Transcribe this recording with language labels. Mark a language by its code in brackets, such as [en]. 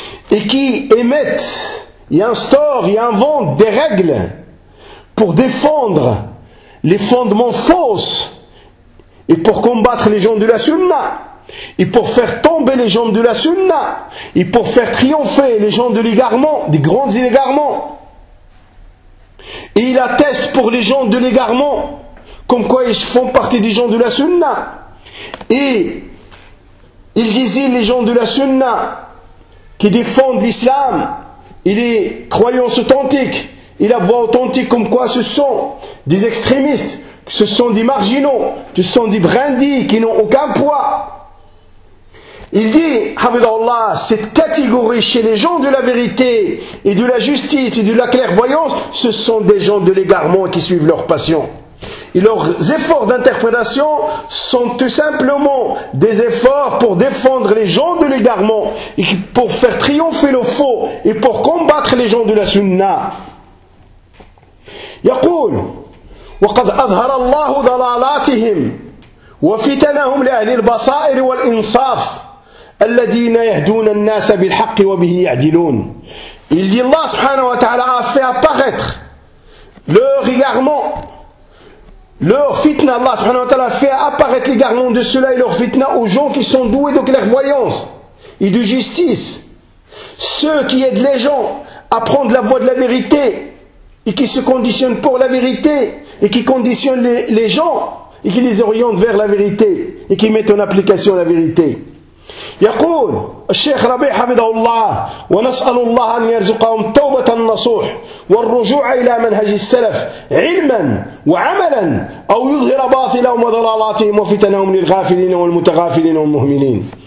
[fr] et qui émettent et instaurent et inventent des règles pour défendre les fondements fausses et pour combattre les gens de la sunna et pour faire tomber les gens de la sunna et pour faire triompher les gens de l'égarement, des grands égarements. Et il atteste pour les gens de l'égarement comme quoi ils font partie des gens de la sunna. Et il désigne les gens de la sunna qui défendent l'islam et les croyances authentiques et la voix authentique comme quoi ce sont des extrémistes, ce sont des marginaux, ce sont des brindis qui n'ont aucun poids. Il dit, Hafidhahullah, cette catégorie chez les gens de la vérité et de la justice et de la clairvoyance, ce sont des gens de l'égarement qui suivent leur passion. Et leurs efforts d'interprétation sont tout simplement des efforts pour défendre les gens de l'égarement et pour faire triompher le faux et pour combattre les gens de la sunna. [ar] يقول وقد أظهر الله ضلالاتهم وفتنهم لأهل البصائر والإنصاف الذين يهدون الناس بالحق وبه يعدلون. [fr] Il dit Allah subhanahu wa ta'ala a fait apparaître leur égarement, leur fitna. Allah subhanahu wa ta'ala fait apparaître l'égarement de ceux-là et leur fitna aux gens qui sont doués de clairvoyance et de justice. Ceux qui aident les gens à prendre la voie de la vérité et qui se conditionnent pour la vérité et qui conditionnent les gens et qui les orientent vers la vérité et qui mettent en application la vérité. [ar] يقول الشيخ ربيع حفظه الله: ونسأل الله أن يرزقهم توبة النصوح والرجوع إلى منهج السلف علما وعملا، أو يظهر باطلهم وضلالاتهم وفتنهم للغافلين والمتغافلين والمهملين.